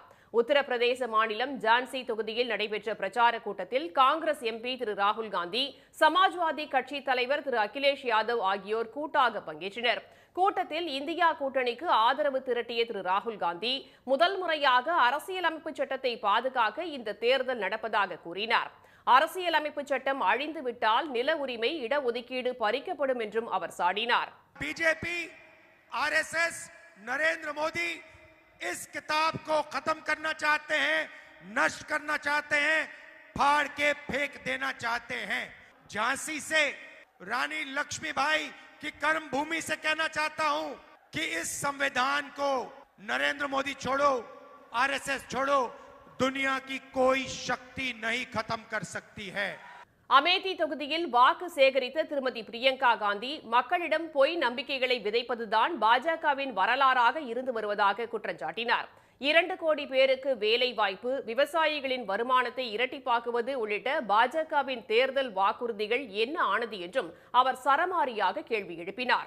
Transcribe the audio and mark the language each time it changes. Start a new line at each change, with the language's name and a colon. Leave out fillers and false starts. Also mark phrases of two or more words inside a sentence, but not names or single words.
Tamil: உத்தரப்பிரதேச மாநிலம் ஜான்சி தொகுதியில் நடைபெற்ற பிரச்சார கூட்டத்தில் காங்கிரஸ் எம்பி திரு ராகுல் காந்தி, சமாஜ்வாதி கட்சி தலைவர் திரு அகிலேஷ் யாதவ் ஆகியோர் கூட்டாக பங்கேற்றனர். கூட்டத்தில் இந்தியா கூட்டணிக்கு ஆதரவு திரட்டிய திரு ராகுல் காந்தி, முதல் முறையாக அரசியலமைப்பு சட்டத்தை பாதுகாக்க இந்த தேர்தல் நடப்பதாக கூறினார். அரசியலமைப்பு சட்டம் அழிந்துவிட்டால் நில உரிமை, இடஒதுக்கீடு பறிக்கப்படும் என்றும் அவர் சாடினார்.
Hindi: बीजेपी, आरएसएस, नरेंद्र मोदी इस किताब को खत्म करना चाहते हैं, नष्ट करना चाहते हैं, फाड़ के फेंक देना चाहते हैं. झांसी से रानी लक्ष्मीबाई की कर्म भूमि से कहना चाहता हूं कि इस संविधान को नरेंद्र मोदी छोड़ो, आरएसएस छोड़ो, दुनिया की कोई शक्ति नहीं खत्म कर सकती है.
Tamil: அமேதி தொகுதியில் வாக்கு சேகரித்த திருமதி பிரியங்கா காந்தி, மக்களிடம் பொய் நம்பிக்கைகளை விதைப்பதுதான் பாஜகவின் வரலாறாக இருந்து வருவதாக குற்றம் சாட்டினார். 2 கோடி பேருக்கு வேலை வாய்ப்பு, விவசாயிகளின் வருமானத்தை இரட்டிப்பாக்குவது உள்ளிட்ட பாஜகவின் தேர்தல் வாக்குறுதிகள் என்ன ஆனது என்றும் அவர் சரமாரியாக கேள்வி எழுப்பினார்.